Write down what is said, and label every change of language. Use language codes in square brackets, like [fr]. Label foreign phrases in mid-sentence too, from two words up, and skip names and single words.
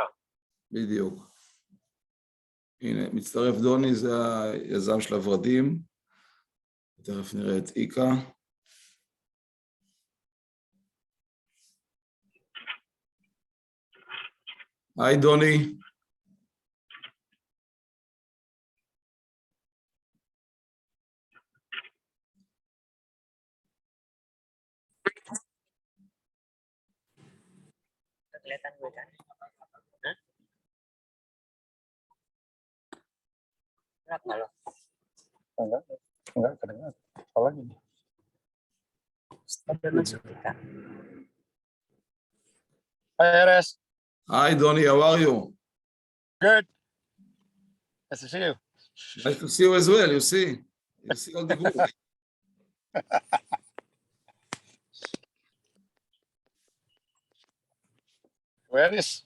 [he] בדיוק. הנה, מצטרף דוני, זה היזם של הוורדים. תכף נראה את איקה. היי דוני. [id] Kelihatan gue kan? Kenapa lo? Enggak kedengar. Apa lagi? Udah masuk kita. [en] Hi, Eres. Hi Donny, how are you? Good. Nice to see you. Nice to see you as well, you see all the group. Where is?